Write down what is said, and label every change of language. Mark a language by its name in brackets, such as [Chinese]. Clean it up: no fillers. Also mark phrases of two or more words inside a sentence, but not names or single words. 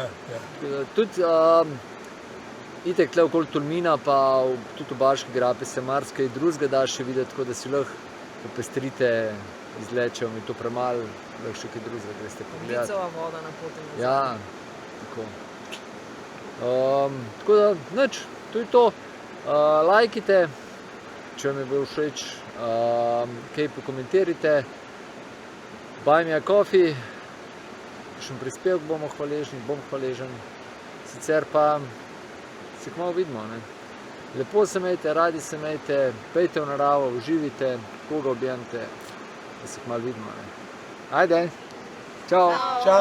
[Slovenian] Tudi itek tle okoli Tolmina, pa tudi v Baški grapi se marsikaj drugega da še videti, tako da si lahko popestrite izlečejo mi to premalo, lahko še kaj drugega greste pogledati. Vicova voda na poti nazaj. Ja, tako. Tako da, nič, to je to. Lajkite, če vam je bil všeč, kaj pokomentirajte. [English] Buy me a coffee, [Slovenian] kakšen prispevek bom hvaležen. Sicer pa se kmalu vidimo, ne. Lepo se imejte, radi se imejte, pejte v naravo, uživite, koga objemite, da se kmalu vidimo, ne. Ajde, čau!